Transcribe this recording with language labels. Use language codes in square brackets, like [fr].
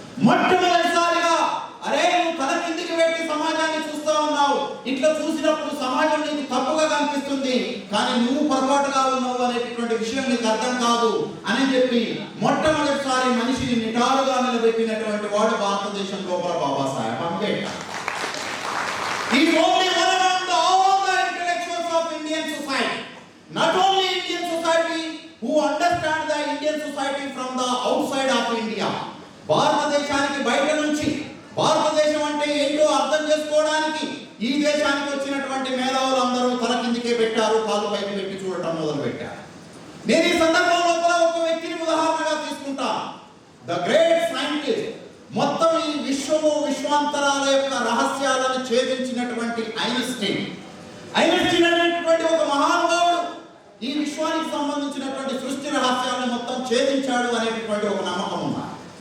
[te] మొట్టమొదటిసారిగా అరే నువ్వు తల కిందికి పెట్టి సమాజాన్ని చూస్తా ఉన్నావు, ఇట్లా చూసినప్పుడు సమాజం నీకు తప్పుగా కనిపిస్తుంది, కానీ నువ్వు పొరపాటుగా ఉన్నావు అనేటటువంటి విషయం నీకు అర్థం కాదు అని చెప్పి మొట్టమొదటిసారి మనిషిని నిటారుగా నిలబెట్టినటువంటి వాడు భారతదేశం లోపల Babasaheb Ambedkar. [en] He is only one among all the intellectuals of Indian society. Not only Indian society who understand the Indian society from the outside of India. [te] భారతదేశానికి బయట నుంచి భారతదేశం అంటే ఏంటో అర్థం చేసుకోవడానికి ఈ దేశానికి వచ్చినటువంటి మేధావులు అందరూ తల కిందికే పెట్టారు, కాలు పైకి పెట్టి చూడటం మొదలు పెట్టారు. నేను ఈ సందర్భంలో ఒక వ్యక్తిని ఉదాహరణగా తీసుకుంటా. [en] the great scientist, [te] మొత్తం ఈ విశ్వము విశ్వాంతరాల యొక్క రహస్యాలను ఛేదించినటువంటి ఐన్స్టీన్ అనేటువంటి ఒక మహానుభావుడు ఈ విశ్వానికి సంబంధించినటువంటి సృష్టి రహస్యాలను మొత్తం ఛేదించాడు అనేటువంటి ఒక నమ్మకం ఉన్నారు.